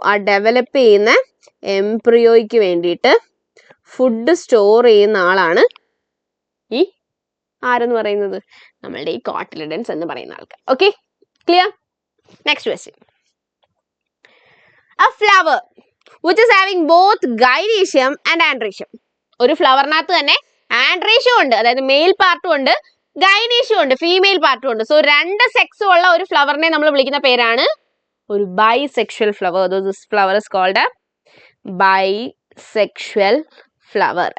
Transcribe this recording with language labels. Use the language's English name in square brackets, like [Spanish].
[Malayalam] ആ ഡെവലപ്പ് ചെയ്യുന്ന എംബ്രിയോയ്ക്ക് വേണ്ടിയിട്ട് ഫുഡ് സ്റ്റോർ ചെയ്യുന്ന ആളാണ് ഈ ആരെന്ന് പറയുന്നത്? നമ്മളുടെ ഈ കോട്ടിലഡൻസ് എന്ന് പറയുന്ന ആൾക്കാർ. [English] Okay, clear? Next question. A flower which is having both gynoecium and androecium. [Malayalam] ഒരു ഫ്ലവറിനകത്ത് തന്നെ ആൻഡ്രീഷ്യം ഉണ്ട്, അതായത് മെയിൽ പാർട്ടും ഉണ്ട്, ഗൈനീഷ്യം ഉണ്ട്, ഫീമെയിൽ പാർട്ടും ഉണ്ട്. സോ രണ്ട് സെക്സും ഉള്ള ഒരു ഫ്ലവറിനെ നമ്മൾ വിളിക്കുന്ന പേരാണ് ഒരു bisexual flower. [English] This flower is called a bisexual flower.